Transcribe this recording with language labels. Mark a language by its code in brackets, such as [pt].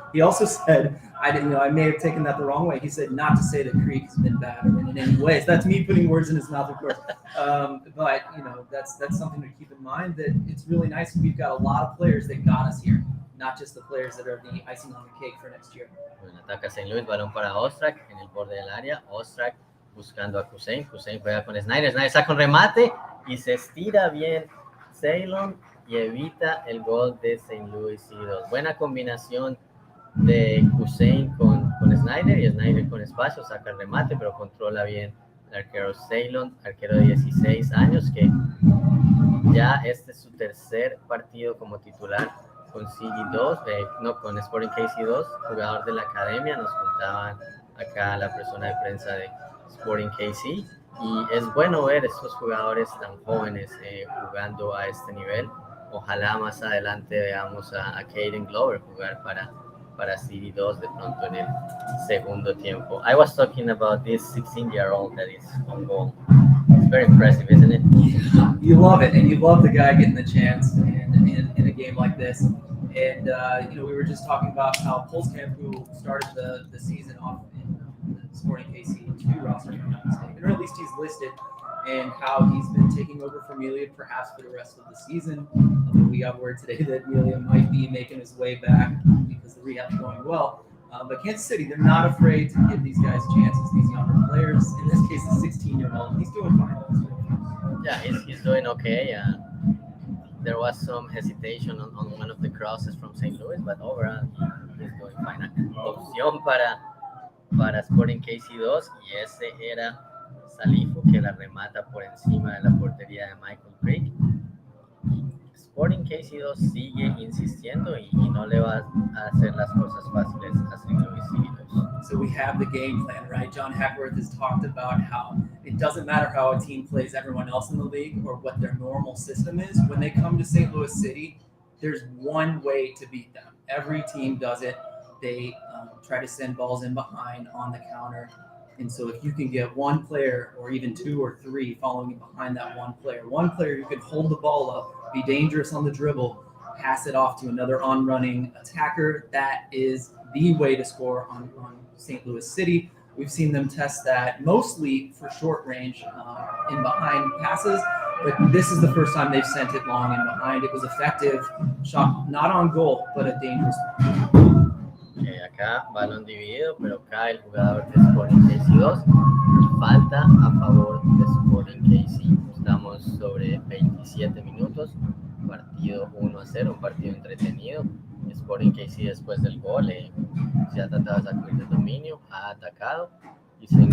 [en] He also said, I may have taken that the wrong way. He said not to say that Creek has been bad in any ways. That's me putting words in his mouth, of course. But that's something to keep in mind, that it's really nice. We've got a lot of players that got us here, not just the players that are the icing on the cake for next year. [es] Bueno, ataca St. Louis, balón para Ostrak en el borde del área. Ostrak buscando a Kusein. Kusein juega con Snyder. Snyder saca un remate y se estira bien Ceylon y evita el gol de St. Louis City2. Buena combinación de Kusein con Snyder, y Snyder con espacio saca el remate, pero controla bien el arquero Ceylon, arquero de 16 años, que ya este es su tercer partido como titular con City2, con Sporting KC2, jugador de la academia. Nos contaban acá la persona de prensa de Sporting KC, y es bueno ver estos jugadores tan jóvenes jugando a este nivel. Ojalá más adelante veamos a Caden Glover jugar para City2 de pronto en el segundo tiempo. [en] I was talking about this 16-year-old that is on goal. It's very impressive, isn't it? You love it, and you love the guy getting the chance in a game like this. And we were just talking about how Polskamp, who started the season off in the Sporting KC2 roster, if I'm not mistaken, or at least he's listed, and how he's been taking over for Melia perhaps for the rest of the season. We got word today that Melia might be making his way back because the rehab's going well. But Kansas City, they're not afraid to give these guys chances, these younger players. In this case, the 16-year-old, he's doing fine. Yeah, he's doing okay. There was some hesitation on one of the crosses from St. Louis, but overall he's doing fine. Opción para Sporting KC2, y ese era Salifu, que la remata por encima de la portería de Michael Creek. Sporting KC2 sigue insistiendo y no le va a hacer las cosas fáciles a St. Louis City2. So we have the game plan, right? John Hackworth has talked about how it doesn't matter how a team plays everyone else in the league or what their normal system is. When they come to St. Louis City, there's one way to beat them. Every team does it. They try to send balls in behind on the counter. And so if you can get one player or even two or three following behind that one player who can hold the ball up, be dangerous on the dribble, pass it off to another on-running attacker, that is the way to score on St. Louis City. We've seen them test that mostly for short range in behind passes, but this is the first time they've sent it long in behind. It was effective, shot not on goal, but a dangerous one. [es] Acá balón dividido, pero cae el jugador de Sporting KC2 y falta a favor de Sporting KC. Estamos sobre 27 minutos, partido 1-0, un partido entretenido. Sporting KC después del gol se ha tratado de sacudir el dominio, ha atacado, y St.